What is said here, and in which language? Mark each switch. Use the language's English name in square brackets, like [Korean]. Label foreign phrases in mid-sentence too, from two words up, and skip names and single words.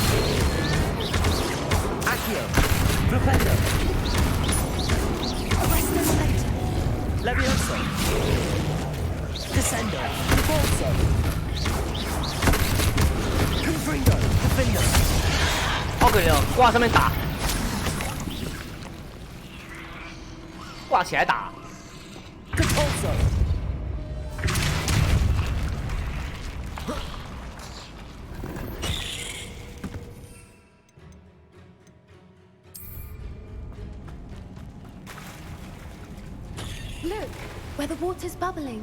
[Latin] Accio. Propendo. [English] arrest them later. [Latin] Levioso. Descendo. Forzo. Confringo. Defendo. [Chinese] 好可怜哦，挂上面打，挂起来打。 [Latin] Compulso. [English] Look, where the water's bubbling.